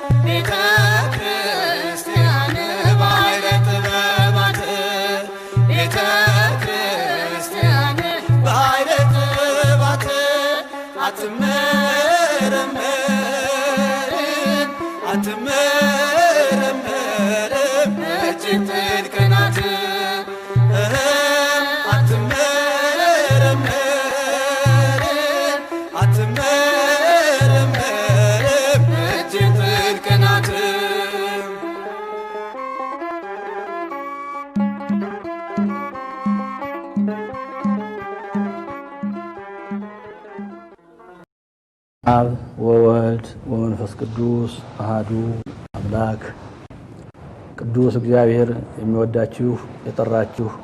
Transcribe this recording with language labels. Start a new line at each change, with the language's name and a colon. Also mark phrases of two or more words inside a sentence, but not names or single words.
Amharic: ቤተ ክርስቲያን ባሕረ ጥበባት ቤተ ክርስቲያን ባሕረ ጥበባት አትመረመርም አትመረመርም እጅግ ጥልቅ ናት አትመረመርም አትመረመርም እጅግ ጥልቅ ናት
Geez: አብ ወወልድ ወመንፈስ ቅዱስ አሐዱ አምላክ
Amharic: ቅዱስ እግዚአብሔር የሚወዳችሁ የጠራችሁ